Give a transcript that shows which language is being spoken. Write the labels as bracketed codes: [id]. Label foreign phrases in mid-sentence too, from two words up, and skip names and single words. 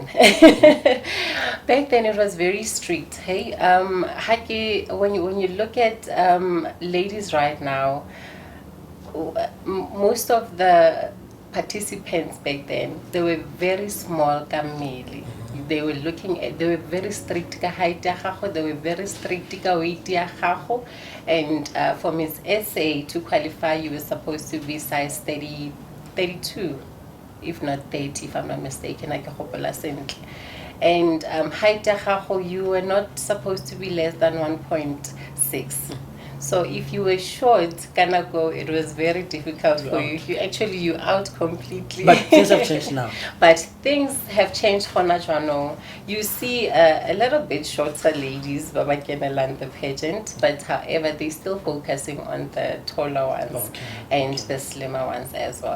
[en] Back then it was very strict. Hey, when you look at ladies right now, most of the participants back then, they were very small kameli. They were very strict [nso] ka height ya gago, [en] they were very strict [nso] ka weight ya gago, [en] and for Miss SA to qualify you were supposed to be size 32, if not 30, if I'm not mistaken. [nso] And height ya gago, [en] you were not supposed to be less than 1.6. So if you were short, it was very difficult for you. You're out completely. But things have changed now. But things have changed. You see a little bit shorter ladies, Baba land the pageant, but however, they're still focusing on the taller ones and the slimmer ones as well.